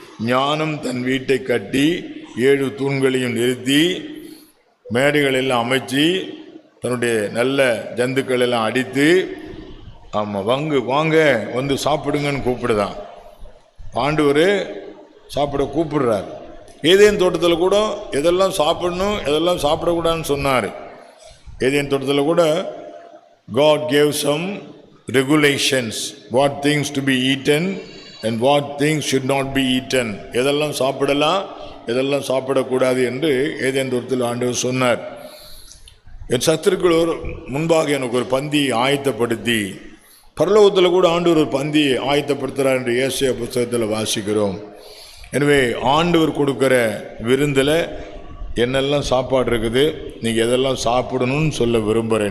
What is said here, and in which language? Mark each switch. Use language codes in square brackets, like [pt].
[ta] ஞானம் தன் வீட்டை கட்டி 7 தூண்களையும் நிறுத்தி மேடைகள் எல்லாம் அமைச்சு தன்னுடைய நல்ல ஜந்துக்கள் எல்லாம் அடித்து, ஆமாம் வாங்க வந்து சாப்பிடுங்கன்னு கூப்பிடுதான். ஆண்டவர் சாப்பிட கூப்பிடுறார். ஏதேன் தோட்டத்தில் கூட எதெல்லாம் சாப்பிடணும், எதெல்லாம் சாப்பிடக்கூடாதுன்னு சொன்னார். ஏதேன் தோட்டத்தில் கூட [en] God gave some regulations, what things to be eaten and what things should not be eaten. [ta] எதெல்லாம் சாப்பிடலாம், எதெல்லாம் சாப்பிடக்கூடாது என்று ஏதேன் தோட்டத்தில் ஆண்டவர் சொன்னார். என் சத்துருக்கள் முன்பாக எனக்கு ஒரு பந்தியை ஆயத்தப்படுத்தி பரலோகத்தில் கூட ஆண்டவர் ஒரு பந்தியை ஆயத்தப்படுத்துகிறார் என்று ஏசாயா புத்தகத்தில் வாசிக்கிறோம். எனவே ஆண்டவர் கொடுக்கிற விருந்தில் என்னெல்லாம் சாப்பாடு இருக்குது, நீங்கள் எதெல்லாம் சாப்பிடணும்னு சொல்ல விரும்புகிறேன்.